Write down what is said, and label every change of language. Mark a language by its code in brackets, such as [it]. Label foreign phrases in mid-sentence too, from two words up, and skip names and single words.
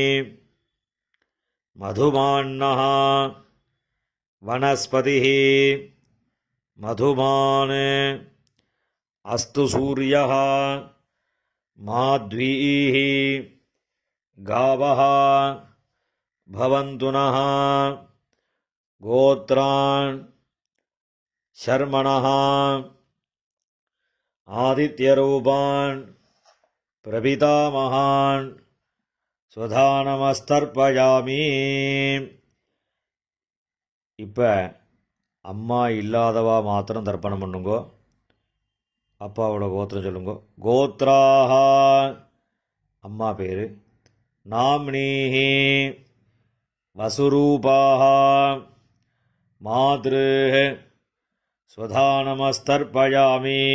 [sa] मधुमान्नः वनस्पतिः मधुमान् अस्तु सूर्यः माध्वीः गावः भवन्तुनः गोत्रान् शर्मणः आदित्यरूपान् प्रपितामहान् स्वधा நமஸ்தர்ப்பயாமி. [ta] இப்போ அம்மா இல்லாதவா மாத்திரம் தர்ப்பணம் பண்ணுங்கோ. அப்பாவோட கோத்திரம் சொல்லுங்கோ. கோத்ராஹ அம்மா பேர். [sa] नाम्नीः वसुरूपाः मातृः स्वधा नमस्तर्पयामि.